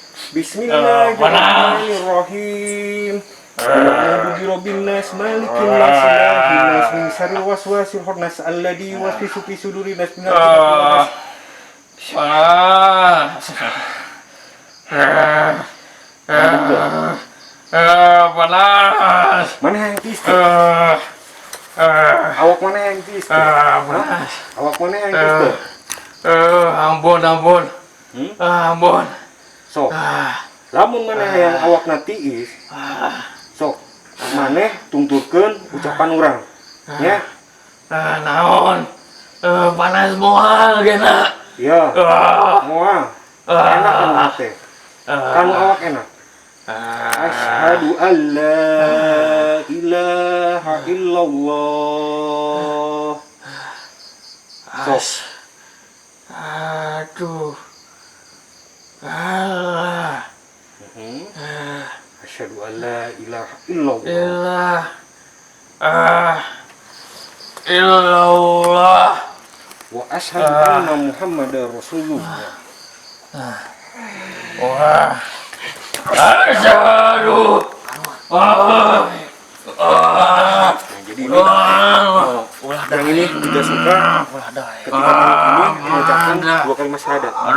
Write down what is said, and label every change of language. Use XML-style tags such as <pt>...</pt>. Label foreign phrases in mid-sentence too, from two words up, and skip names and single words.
<ar>بسم الله الرحمن الرحيم. أعوذ برب الناس ملك الناس إله الناس من شر الوسواس الخناس الذي يوسوس في صدور الناس من</ar> <id>Panas. Mana yang tisti? Awak mana yang tisti? Panas. Awak mana yang tisti? Ampun. Ampun.</id> <su>Sok. Lamun mana yang awak natiis? Sok. Maneh tungturkeun ucapan urang. Ya. Naon? Panas moal gena. Ya. Moal. Enak kan teh.</su> <id>Kan awak enak.</id> <ar>أشهد أن لا إله إلا الله.</ar> <su>Sok.</su> <id>Aduh. Allah.</id> <ar>أشهد أن لا إله إلا الله. Illallah. وأشهد أن محمدا رسول الله. Wah. Asyhadu.</ar> <id>Jadi ini yang ini tidak suka ketika ini mengucapkan 2 kalimat syahadat.</id>